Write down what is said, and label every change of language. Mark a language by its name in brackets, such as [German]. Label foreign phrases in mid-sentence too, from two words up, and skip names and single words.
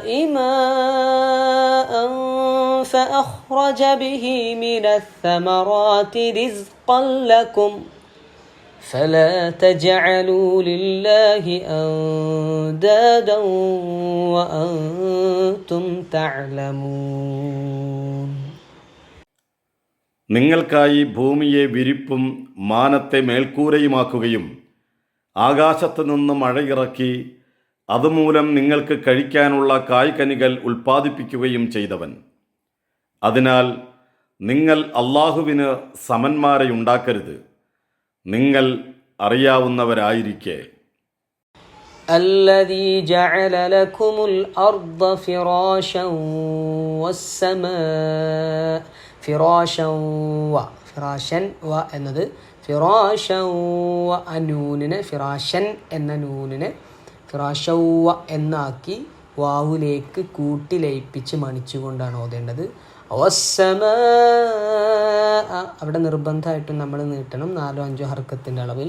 [Arabic] ماء فأخرج به من الثمرات رزقا لكم فلا تجعلوا لله أندادا وأنتم تعلمون. [Malayalam] നിങ്ങൾക്കായി ഭൂമിയെ വിരിപ്പും മാനത്തെ മേൽക്കൂരയുമാക്കുകയും ആകാശത്തു നിന്ന് മഴയിറക്കി അതുമൂലം നിങ്ങൾക്ക് കഴിക്കാനുള്ള കായ്കനികൾ ഉൽപ്പാദിപ്പിക്കുകയും ചെയ്തവൻ. അതിനാൽ നിങ്ങൾ അല്ലാഹുവിന് സമന്മാരെയുണ്ടാക്കരുത്, നിങ്ങൾ അറിയാവുന്നവരായിരിക്കെ. [Arabic] الذي جعل لكم الأرض فراشا والسماء [Malayalam] ഫിറാഷൻ വ എന്നത് ഫിറാഷൗവ നൂനിനെ ഫിറാഷൻ എന്ന നൂനിനെ ഫിറാഷൗവ എന്നാക്കി വാവുലേക്ക് കൂട്ടിലയിപ്പിച്ച് മണിച്ചുകൊണ്ടാണ് ഓതേണ്ടത്. അവസ്സമാ അവിടെ നിർബന്ധമായിട്ടും നമ്മൾ നീട്ടണം 4-5 ഹർക്കത്തിൻ്റെ അളവിൽ.